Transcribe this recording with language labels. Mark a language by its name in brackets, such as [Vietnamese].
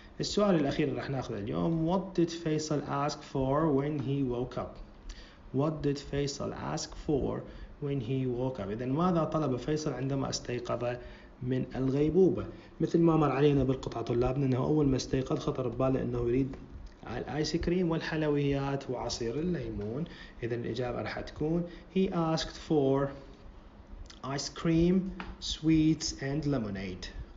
[Arabic] السؤال الأخير اللي راح ناخذه اليوم [English] what did Faisal ask for when he woke up. [Arabic] إذن ماذا طلب فيصل عندما استيقظ من الغيبوبة؟ مثل ما مر علينا بالقطعة طلابنا أنه أول ما استيقظ خطر بباله أنه يريد الآيس كريم والحلويات وعصير الليمون. إذن الإجابة راح تكون [English] he asked for ice cream, sweets and lemonade.